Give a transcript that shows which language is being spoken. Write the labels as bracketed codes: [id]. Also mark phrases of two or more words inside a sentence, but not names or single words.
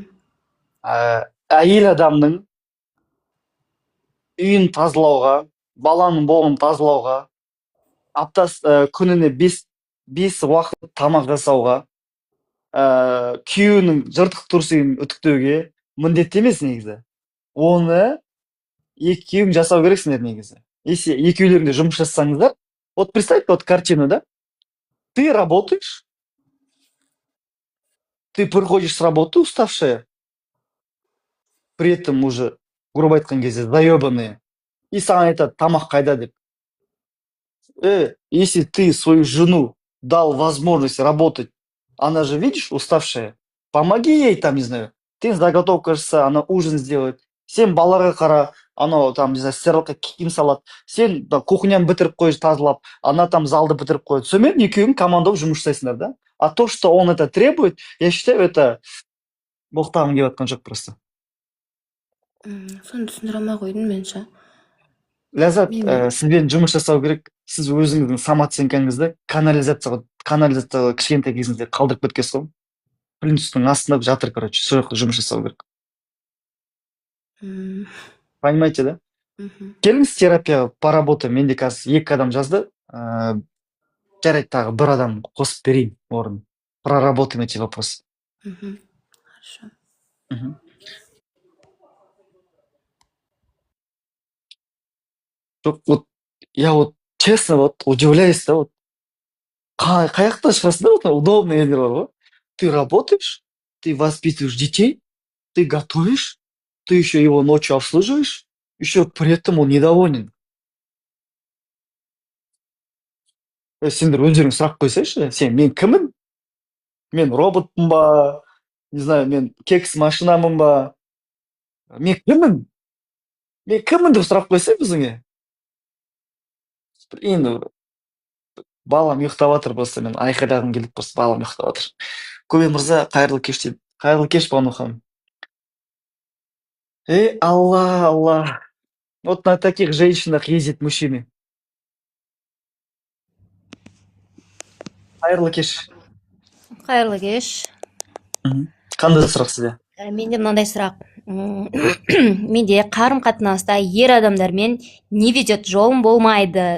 [kk] Әйел адамның үйін тазалауға, баланың болын тазалауға, күніне 5 уақыт тамақ жасауға, күйеуінің жыртық тұрсыйын үтіктеуге міндетті емес негізі. Оны екеуің жасау керексіңдер негізі. Если екеулерің де жұмыс жасасаңыздар, [ru] вот представь, вот картину, да? Ты работаешь, ты приходишь с работы уставшая, при этом уже, грубо [kk] айтқан кезде, [ru] заебанные, и [kk] саған айтады, тамақ қайда деп. [ru] Если ты свою жену дал возможность работать, она же, видишь, уставшая, помоги ей там, не знаю, ты заготовка жаса, она ужин сделает, сен балаға қара, анау там, не знаю, стиралка киім салады, сен кухняны бітіріп қойшы тазалап, она там залды бітіріп қояды. [kk] Сонымен екеуің команда болып жұмыс жасайсыңдар, да? [ru] А то, что он это требует, я считаю, это [kk] боқтағым келіп жатқан жоқ [ru] просто. [kk] Соны түсіндіре алмай қойдым мен ше. Ләззат, сізбен жұмыс жасау керек. Сіз өзіңіздің самооценкаңызды канализацияға кішкентай кезіңізде қалдырып кеткенсіз ғой. Плинтустың астында жатыр, короче, сол жақта жұмыс жасау керек. [ru] Понимаете, да? [kk] Келіңіз терапияға поработаем. Менде қазір 2 адам жазды. Жарайды, тағы 1 адам қосып берейін орын. [ru] Проработаем эти вопросы. Хорошо. Жоқ, вот я вот честно вот удивляюсь, да, вот [kk] қаяқтан шығасың да, [ru] вот удобный [kk] елдер бар ғой. [ru] Ты работаешь, ты воспитываешь детей, ты готовишь, ты еще его ночью обслуживаешь, еще при этом он недоволен. [kk] Сендер өздерің сұрақ қойсайшы, мен кіммін? Мен роботпын ба? Не знаю, мен кекс машинамын ба? Мен кіммін? Мен кіммін деп сұрақ қойсай өзіңе. Енді балам ұйықтап жатыр, просто мен айқайлағым келіп, просто балам ұйықтап жатыр. Көбе мырза, қайырлы кеш дейді. Қайырлы кеш, Бану ханым. Алла. [ru] Вот на таких женщинах ездят мужчины. [kk] Қайырлы кеш. Қайырлы кеш. Қандай сұрақ сізде? Менде мынандай сұрақ. Менде қарым қатынаста ер адамдармен [ru] не ведет [kk] жолым болмайды.